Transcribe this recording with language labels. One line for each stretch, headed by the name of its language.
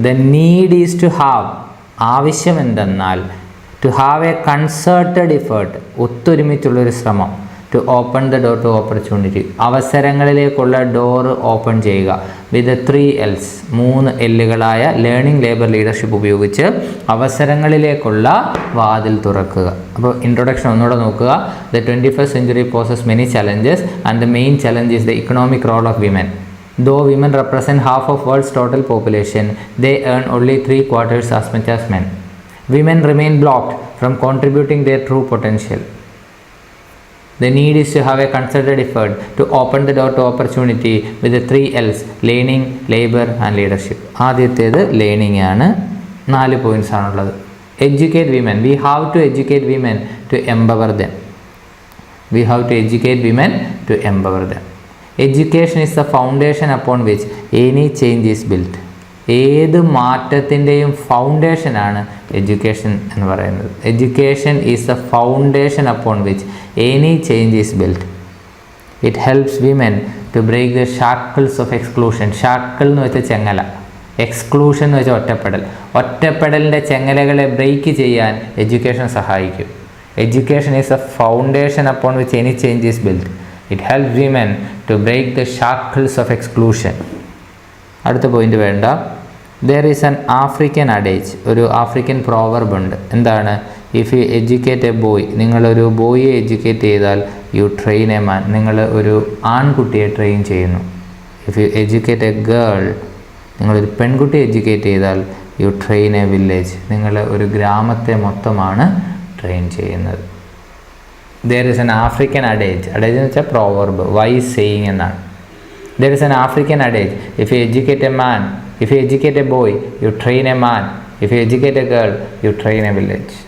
English: the need is to have,
Malayalam: ആവശ്യം എന്തെന്നാൽ
English: to have a concerted effort,
Malayalam: ഒത്തൊരുമിച്ചുള്ളൊരു ശ്രമം,
English: to open the door to opportunity,
Malayalam: അവസരങ്ങളിലേക്കുള്ള door open ചെയ്യുക,
English: with 3 L's,
Malayalam: 3 L'കളായ learning, labour, leadership ഉപയോഗിച്ച് അവസരങ്ങളിലേക്കുള്ള വാതിൽ തുറക്കുക. അപ്പോൾ ഇൻട്രൊഡക്ഷൻ ഒന്നുകൂടെ നോക്കുക.
English: The 21st century poses many challenges and the main challenge is the economic role of women. Though women represent half of world's total population, they earn only 3/4 as much as men. Women remain blocked from contributing their true potential. The need is to have a concerted effort to open the door to opportunity with the 3 L's, learning, labor and leadership.
Malayalam: ആദ്യത്തേത് learning ആണ്. 4 points ആണുള്ളത്.
English: Educate women. We have to educate women to empower them. We have to educate women to empower them. Education is the foundation upon which any change is built.
Malayalam: ഏത് മാറ്റത്തിൻ്റെയും ഫൗണ്ടേഷനാണ് education എന്ന് പറയുന്നത്.
English: Education is the foundation upon which any change is built. It helps women to break the shackles of exclusion.
Malayalam: Shackle എന്ന് വെച്ചാൽ ചെങ്ങല, exclusion എന്ന് വെച്ചാൽ ഒറ്റപ്പെടൽ. ഒറ്റപ്പെടലിൻ്റെ ചെങ്ങലകളെ break ചെയ്യാൻ education സഹായിക്കും.
English: Education is the foundation upon which any change is built. It helps women to break the shackles of exclusion.
Malayalam: അടുത്ത point വേണ്ട.
English: there is an African adage,
Malayalam: ഒരു ആഫ്രിക്കൻ പ്രോവർബ് ഉണ്ട്. എന്താണ്?
English: if you educate a boy,
Malayalam: നിങ്ങളൊരു ബോയിയെ educate ചെയ്താൽ
English: you train a man,
Malayalam: നിങ്ങൾ ഒരു ആൺകുട്ടിയെ train ചെയ്യുന്നു.
English: if you educate a girl,
Malayalam: നിങ്ങളൊരു പെൺകുട്ടിയെ എഡ്യൂക്കേറ്റ് ചെയ്താൽ
English: you train a village,
Malayalam: നിങ്ങൾ ഒരു ഗ്രാമത്തെ മൊത്തമാണ് ട്രെയിൻ ചെയ്യുന്നത്.
English: There is an African adage.
Malayalam: അഡേജ് എന്ന് വെച്ചാൽ പ്രോവർബ്, വൈസ് സെയിങ് എന്നാണ്.
English: There is an African adage, if you educate a man, if you educate a boy, you train a man. If you educate a girl, you train a village.